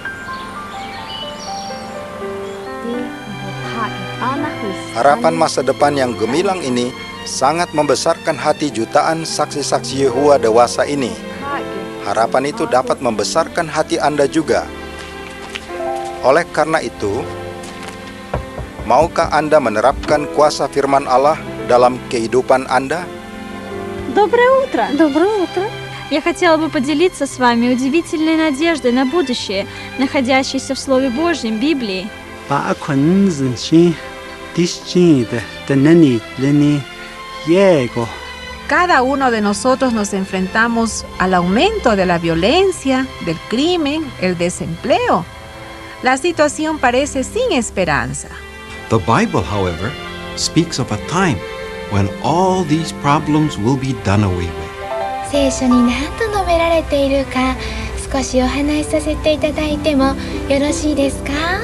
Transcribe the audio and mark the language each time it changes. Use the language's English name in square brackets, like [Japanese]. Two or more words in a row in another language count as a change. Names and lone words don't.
[Indonesian] Harapan masa depan yang gemilang ini sangat membesarkan hati jutaan saksi-saksi Yehova dewasa ini. Harapan itu dapat membesarkan hati Anda juga. Oleh karena itu, maukah Anda menerapkan kuasa firman Allah dalam kehidupan Anda? [Russian] Доброе утро! Я хотела бы поделиться с вами удивительной надеждой на будущее, находящейся в Слове Божьем, Библии. [Spanish] Cada uno de nosotros nos enfrentamos al aumento de la violencia, del crimen, el desempleo. La situación parece sin esperanza. [English] The Bible, however, speaks of a time when all these problems will be done away with. [Japanese] 聖書に何と述べられているか、少しお話しさせていただいてもよろしいですか？